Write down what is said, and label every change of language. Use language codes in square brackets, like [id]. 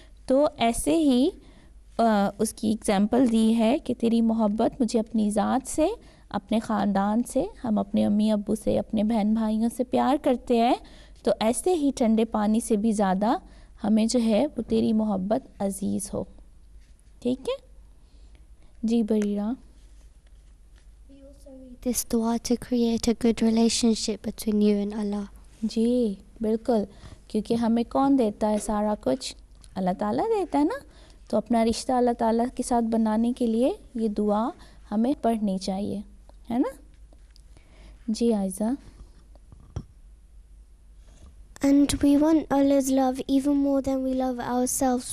[hi] तो ऐसे ही उसकी एग्जाम्पल दी है कि तेरी मोहब्बत मुझे अपनी ज़ात से, अपने ख़ानदान से, हम अपने अम्मी अब्बू से, अपने बहन भाइयों से प्यार करते हैं, तो ऐसे ही ठंडे पानी से भी ज़्यादा हमें जो है वो तेरी मोहब्बत अजीज़ हो. ठीक है जी. Bareera. [en] This dua to create a good relationship between you and Allah. [hi] जी बिल्कुल, क्योंकि हमें कौन देता है सारा कुछ? अल्लाह ताला देता है ना. तो अपना रिश्ता अल्लाह ताला के साथ बनाने के लिए ये दुआ हमें पढ़नी चाहिए, है ना. जी Aiza. [en] And we want Allah's love even more than we love ourselves.